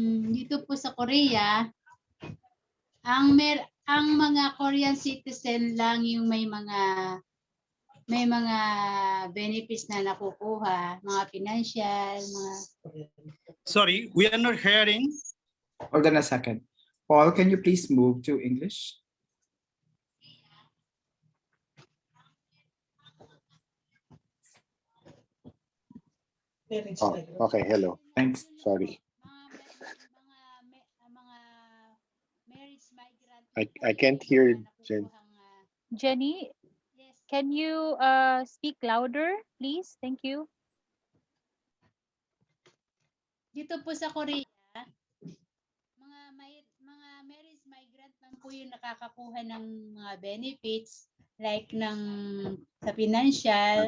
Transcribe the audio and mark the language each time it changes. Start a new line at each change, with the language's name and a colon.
Filipino: Dito po sa Korea, ang mga Korean citizen lang yung may mga benefits na nakukuha, mga financial, mga
English: Sorry, we are not hearing. Hold on a second. Paul, can you please move to English? Oh, okay, hello. Thanks. Sorry.
Filipino: mga marriage migrant
English: I can't hear Jen. Jenny? yes, Can you speak louder, please? Thank you.
Filipino: Dito po sa Korea, mga marriage migrant lang po yung nakakakuha ng mga benefits like sa financial.